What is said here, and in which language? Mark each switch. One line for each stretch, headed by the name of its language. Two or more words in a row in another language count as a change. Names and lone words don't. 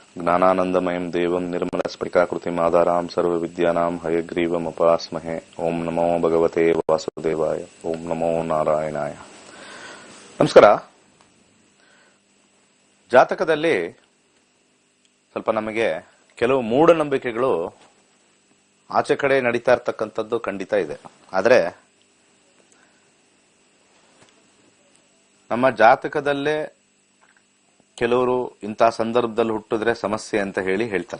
Sanskrit: ज्ञानानंदमयं देवं निर्मलस्फटिकाकृतिम् आधारां सर्वविद्यानां हयग्रीवमुपास्महे। ओम नमो भगवते वासुदेवाय। ओम नमो ನಾರಾಯಣಾಯ.
Kannada: ನಮಸ್ಕಾರ. ಜಾತಕದಲ್ಲಿ ಸ್ವಲ್ಪ ನಮಗೆ ಕೆಲವು ಮೂಢನಂಬಿಕೆಗಳು ಆಚೆ ಕಡೆ ನಡೀತಾ ಇರ್ತಕ್ಕಂಥದ್ದು ಖಂಡಿತ ಇದೆ. ಆದರೆ ನಮ್ಮ ಜಾತಕದಲ್ಲೇ ಕೆಲವರು ಇಂಥ ಸಂದರ್ಭದಲ್ಲಿ ಹುಟ್ಟಿದ್ರೆ ಸಮಸ್ಯೆ ಅಂತ ಹೇಳ್ತಾರೆ.